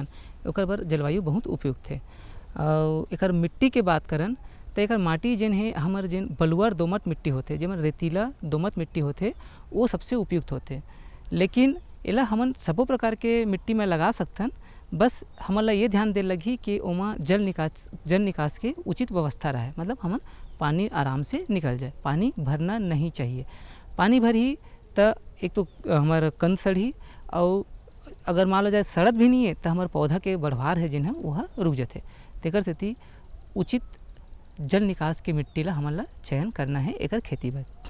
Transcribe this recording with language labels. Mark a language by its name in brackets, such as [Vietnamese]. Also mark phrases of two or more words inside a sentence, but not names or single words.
[Chhattisgarhi] ओकर बर जलवायु बहुत उपयुक्त है। और एकर मिट्टी के बात करन तो एकर माटी जेन है हमर जेन बलुआर दोमट मिट्टी होते जेमन रेतीला दोमट मिट्टी होते वो सबसे उपयुक्त होते। लेकिन एला हमन सबो प्रकार के मिट्टी में लगा सकथन, बस हमन ला ये ध्यान दे लगी कि ओमा जल निकास के उचित व्यवस्था रहे, मतलब हमन पानी आराम से निकल जाए, पानी भरना नहीं चाहिए। पानी भरी तो एक तो हमार कंद सड़ी और अगर मान लो जाए सड़त भी नहीं है तो हमारे पौधा के बढ़वार है जिन है वह रुक जाते। तेकर सेती उचित जल निकास के मिट्टी ला हमन ला चयन करना है एकर खेती बर।